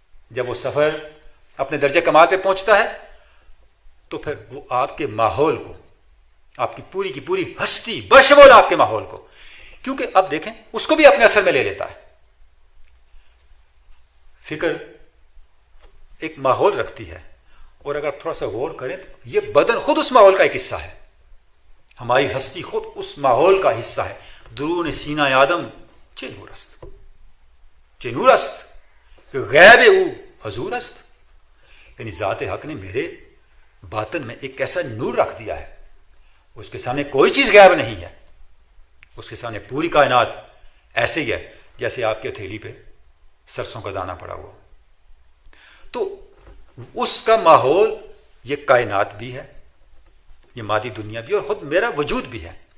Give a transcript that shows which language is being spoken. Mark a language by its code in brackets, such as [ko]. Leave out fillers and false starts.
[ur] جب وہ سفر اپنے درجہ کمال پہ پہنچتا ہے تو پھر وہ آپ کے ماحول کو، آپ کی پوری ہستی بشمول آپ کے ماحول کو، کیونکہ اب دیکھیں اس کو بھی اپنے اثر میں لے لیتا ہے. فکر ایک ماحول رکھتی ہے، اور اگر آپ تھوڑا سا غور کریں تو یہ بدن خود اس ماحول کا ایک حصہ ہے، ہماری ہستی خود اس ماحول کا حصہ ہے. [fa] درون سینہ آدم چه نور است، چه نور است کہ غیب او حضور است. [ur] یعنی ذات حق نے میرے باطن میں ایک ایسا نور رکھ دیا ہے، اس کے سامنے کوئی چیز غیب نہیں ہے. اس کے سامنے پوری کائنات ایسے ہی ہے جیسے آپ کے ہتھیلی پہ سرسوں کا دانہ پڑا ہوا. تو اس کا ماحول یہ کائنات بھی ہے، یہ مادی دنیا بھی، اور خود میرا وجود بھی ہے.